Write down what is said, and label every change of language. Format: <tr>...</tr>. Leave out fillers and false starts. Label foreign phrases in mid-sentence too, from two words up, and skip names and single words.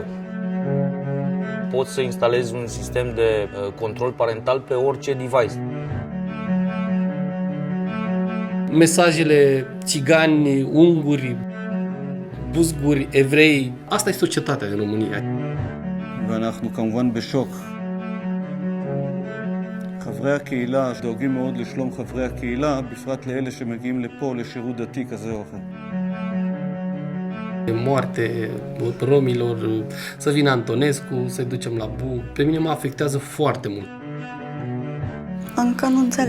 <ro>Poți să instalezi un sistem de control parental pe orice device. Mesajele țigani, unguri, buzguri, evrei, asta e societatea în România.</ro> <he>ואנחנו כמובן בשוק. חברי הקהילה דואגים מאוד לשלום חברי הקהילה, בפרט לאלה שמגיעים לפה לשירות דתי כזה או אחר.</he> <ro>Moarte romilor, să vină Antonescu, să-i ducem la Bu. Pe mine mă afectează foarte mult. Încă nu înțelege.</ro>